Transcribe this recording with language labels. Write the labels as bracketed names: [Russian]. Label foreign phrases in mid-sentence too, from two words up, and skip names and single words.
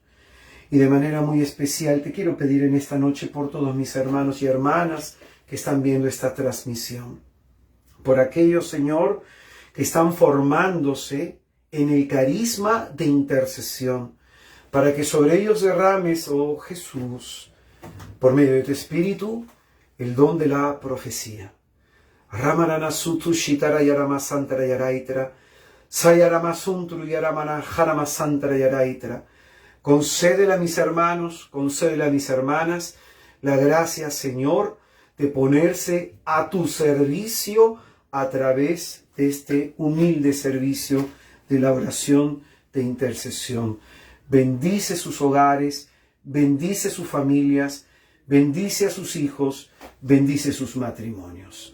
[Spanish] Y de manera muy especial te quiero pedir en esta noche por todos mis hermanos y hermanas que están viendo esta transmisión. Por aquellos, Señor, que están formándose en el carisma de intercesión, para que sobre ellos derrames, oh Jesús, por medio de tu Espíritu, el don de la profecía. Ramaranasutu shitara yarama santara yaraitra, sayaramasuntu yaramana jarama santara yaraitra. Concédele a mis hermanos, concédele a mis hermanas la gracia, Señor, de ponerse a tu servicio a través de este humilde servicio de la oración de intercesión. Bendice sus hogares, bendice sus familias, bendice a sus hijos, bendice sus matrimonios.